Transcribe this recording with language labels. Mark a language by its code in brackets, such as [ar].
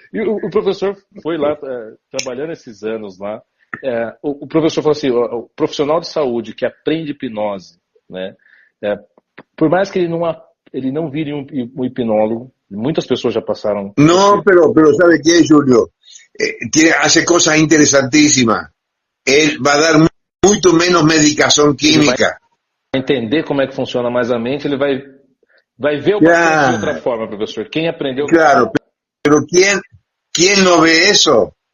[pt] E o professor foi lá, trabalhando esses anos lá, o professor falou assim, o profissional de saúde que aprende hipnose, né, por mais que ele não vire um hipnólogo, muitas pessoas já passaram... [es] No, pero ¿sabe qué, Julio? Hace cosas interesantísimas. Él va a dar [pt] muito menos medicação química. Vai entender como é que funciona mais a mente, ele vai ver o paciente de outra forma, professor. Quem aprendeu... [es] Claro, pero ¿quién no ve eso?